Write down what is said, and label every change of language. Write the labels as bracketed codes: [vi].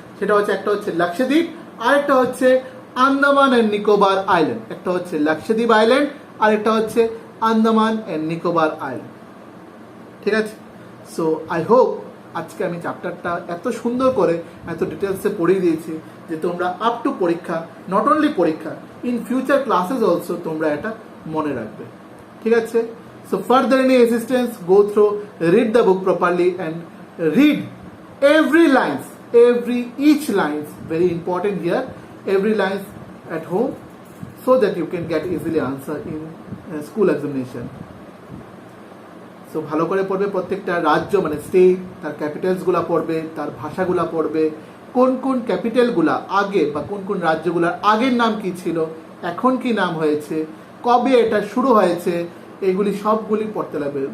[bn] সেটা হচ্ছে একটা হচ্ছে লাক্ষাদ্বীপ, আরেকটা হচ্ছে আন্দামান অ্যান্ড নিকোবর আইল্যান্ড। একটা হচ্ছে লাক্ষাদ্বীপ আইল্যান্ড, আরেকটা হচ্ছে আন্দামান অ্যান্ড নিকোবর আইল্যান্ড। ঠিক আছে, [en] so I hope [bn] আজকে আমি চ্যাপ্টারটা এত সুন্দর করে এত ডিটেলসে পড়িয়ে দিয়েছি যে তোমরা আপ টু পরীক্ষা, [en] not only [bn] পরীক্ষা, [en] in future classes also [bn] তোমরা এটা মনে রাখবে। ঠিক আছে, [en] So further any assistance, go through, read the book properly and read every lines, each lines very important here, every lines at home, so that you can get easily answer in school examination. [bn] So ভালো করে পড়বে, প্রত্যেকটা রাজ্য মানে state তার ক্যাপিটালসগুলো পড়বে, তার ভাষাগুলো পড়বে, কোন কোন ক্যাপিটালগুলা আগে বা কোন কোন রাজ্যগুলোর আগের নাম কি ছিল, এখন কি নাম হয়েছে, কবে এটা শুরু হয়েছে, এইগুলি সবগুলি পড়তে লাগবে।